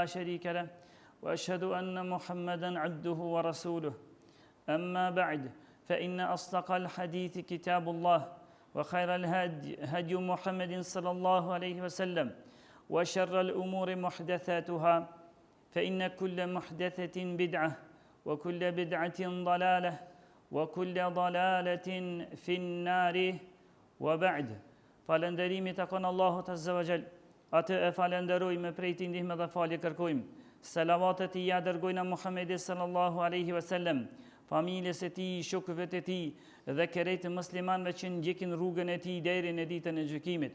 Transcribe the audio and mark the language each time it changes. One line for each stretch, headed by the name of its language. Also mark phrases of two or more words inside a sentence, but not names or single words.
Arabic: شريك له وأشهد أن محمدا عبده ورسوله أما بعد فإن أصدق الحديث كتاب الله وخير الهدي هدي محمد صلى الله عليه وسلم وشر الأمور محدثاتها فإن كل محدثة بدعة وكل بدعة ضلالة وكل ضلالة في النار وبعد
Albanian: falënderimi takon Allahut Azza wa Jall. Atë e falenderojmë prej tij ndihmë dhe falje kërkojmë. Selavatet i ja dërgojna Muhammedit
Arabic: صلى الله عليه وسلم,
Albanian: familjes së tij, shokëve të tij dhe kerejtë muslimanëve që ndjekin rrugën e tij deri në ditën e gjykimit.